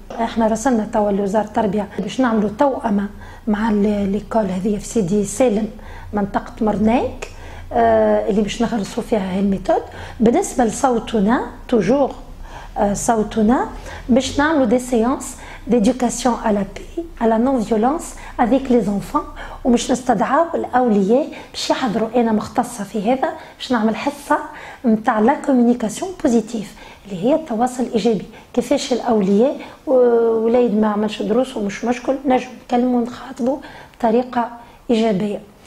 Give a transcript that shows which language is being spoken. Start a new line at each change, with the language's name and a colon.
Arabic: احنا رسلنا توا لوزاره التربيه باش نعملوا توأمه مع ليكول هذه في سيدي سالم منطقه مرناك اللي باش نغرسوا فيها هاي الميثود. بالنسبه لصوتنا توجور صوتنا باش نعملوا دي سيانس
French: d'éducation à la paix, à la non-violence avec les enfants.
Arabic: ومش نستدعاو الأولياء باش يحضروا. أنا مختصة في هذا باش نعمل حصة نتاع لا كوميونيكاسيون بوزيتيف اللي هي التواصل الإيجابي. كيفاش الأولياء ولاد ما عملش دروس ومش مشكل نجم نكلموا ونخاطبوا بطريقة إيجابية.